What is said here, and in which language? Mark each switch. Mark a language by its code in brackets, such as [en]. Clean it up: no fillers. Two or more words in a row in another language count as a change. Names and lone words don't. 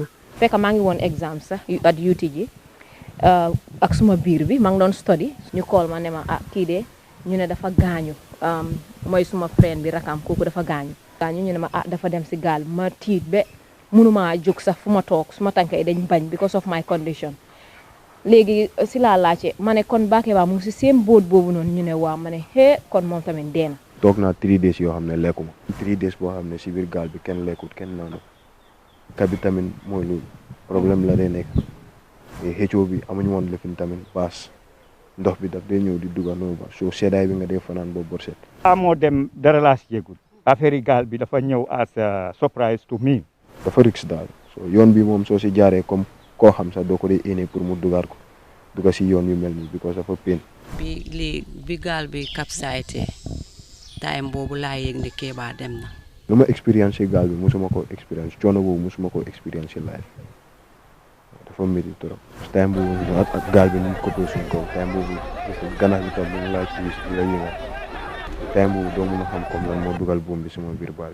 [wo] fekk maa ngi woon exam sax at UTG ak suma biir bi maa ngi doon study ñu call ma ne ma kii de ñu ne dafa gaañu mooy suma friend bi rakam kooku dafa gaañu ñu ne ma dafa dem si gaal ma tiit be mënuma jóg sax fu ma toog suma tànk yi dañ bañ [en] because of my condition [wo] léegi si laa laajte ma ne kon Bakeba mu ngi si seen boot boobu noonu ñu ne waaw ma ne kon moom tamit dee na. toog naa 3 days yoo xam ne lekkuma 3 days boo xam ne si biir gaal bi kenn lekkut kenn naanu kabi tamit mooy loolu problème la day nekk xëccoo bi amuñu woon lefin tamit paas ndox bi daf day ñëw di duga noonu ba soo seddaay bi nga dee fanaan boobu bor set. moo dem dara laa si yëgul affaire yi gaal bi dafa ñëw [en] as a surprise to me. [wo] dafa risque daal so yoon bi moom soo si jaaree comme koo xam sax doo ko dee éene pour mu dugaat ko duga si yoon yu mel nii because dafa pain. bi gaal bi [en] capsized time [wo] boobu laa yëg ne Keba dem na. lu ma expérience gaal bi musuma ko expérience coono boobu musuma ko expérience live dafa métti trop time boobu ak gaal bi ni mu ko suñ kaw time boobu ganax bi tam mu ngi laa ci la yëngal time boobu doo mun a xam comme lan moo dugal buum bi sama biir baal.